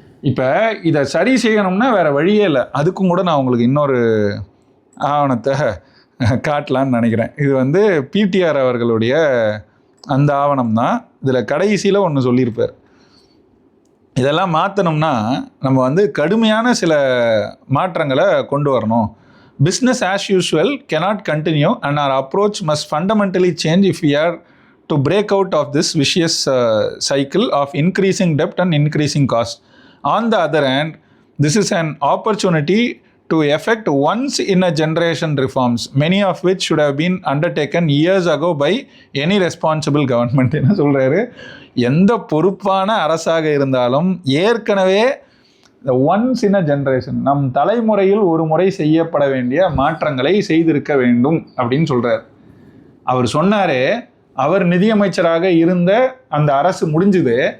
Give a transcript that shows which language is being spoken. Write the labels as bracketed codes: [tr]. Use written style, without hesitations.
[ta] இப்போ இதை சரி செய்யணும்னா வேறு வழியே இல்லை. அதுக்கும் கூட நான் உங்களுக்கு இன்னொரு ஆவணத்தை காட்டலான்னு நினைக்கிறேன். இது வந்து பிடிஆர் அவர்களுடைய அந்த ஆவணம் தான். இதில் கடைசியில் ஒன்று சொல்லியிருப்பார். இதெல்லாம் மாற்றணும்னா நம்ம வந்து கடுமையான சில மாற்றங்களை கொண்டு வரணும். [en] Business as usual cannot continue and our approach must fundamentally change if we are to break out of this vicious cycle of increasing debt and increasing cost. On the other hand, this is an opportunity to effect once in a generation reforms, many of which should have been undertaken years ago by any responsible government. [ta] என்ன சொல்கிறாரு, எந்த பொறுப்பான அரசாக இருந்தாலும் ஏற்கனவே [en] once in a generation, [ta] நம் தலைமுறையில் ஒரு முறை செய்யப்பட வேண்டிய மாற்றங்களை செய்திருக்க வேண்டும் அப்படின்னு சொல்கிறார். அவர் சொன்னாரே, அவர் நிதியமைச்சராக இருந்த அந்த அரசு முடிஞ்சுது.